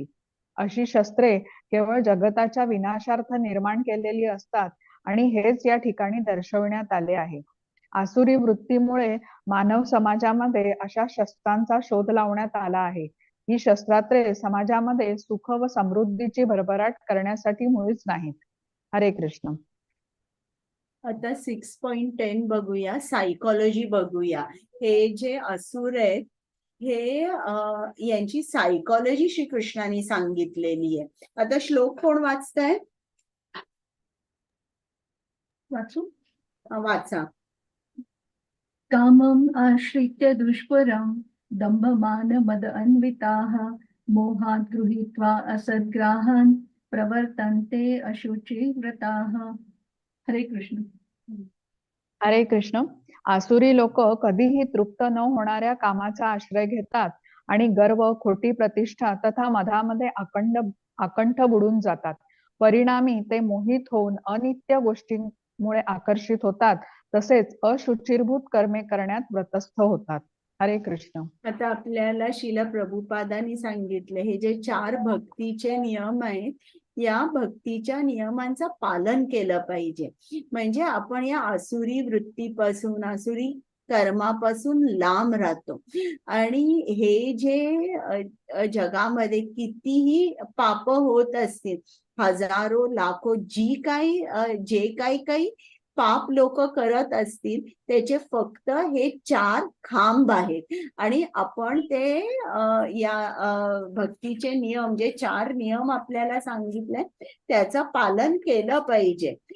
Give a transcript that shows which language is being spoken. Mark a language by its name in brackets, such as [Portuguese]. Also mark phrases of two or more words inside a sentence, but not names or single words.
[Marathi] अशी शस्त्रे केवळ जगताच्या विनाशार्थ निर्माण केलेली असतात आणि हेच या ठिकाणी दर्शवण्यात आले आहे. आसुरी वृत्तीमुळे मानव समाजामध्ये अशा शस्त्रांचा शोध लावण्यात आला आहे. ही शस्त्रास्त्रे समाजामध्ये सुख व समृद्धीची भरभराट करण्यासाठी मुळीच नाहीत. हरे कृष्ण. आता 6.10 बघूया, सायकोलॉजी बघूया. हे जे असुर आहेत हे यांची सायकोलॉजी श्रीकृष्णाने सांगितलेली आहे. आता श्लोक कोण वाचताय? वाचू? वाचा. [Sanskrit] कामम् आश्रित्य दुष्परं दंभमान मद अन्विताः मोहात् गृहीत्वा असद्ग्राहान् प्रवर्तन्ते अशुचि व्रताः. [Marathi] हरे कृष्ण. हरे कृष्ण. आसुरी लोक कधीही तृप्त न होणाऱ्या कामाचा आश्रय घेतात आणि गर्व, खोटी प्रतिष्ठा तथा मधामध्ये आकंठ बुडून जातात. परिणामी ते मोहित होऊन अनित्य गोष्टींमुळे आकर्षित होतात, तसेच अशुचिरभूत कर्मे करण्यात व्रतस्थ होतात. हरे कृष्ण. आता आपल्याला श्रील प्रभुपादांनी सांगितले हे जे 4 भक्तीचे नियम आहेत, या भक्तीच्या नियमांचं पालन केलं पाहिजे. म्हणजे आपण या आसुरी वृत्तीपासून, आसुरी कर्मापासून लांब राहतो. आणि हे जे जगामध्ये कितीही पाप होत असतील, हजारो लाखो जे काही पाप लोक करत असतील, त्याचे फक्त हे 4 खांब आहेत आणि आपण ते या भक्तीचे नियम जे 4 नियम आपल्याला सांगितले त्याचं पालन केलं पाहिजे.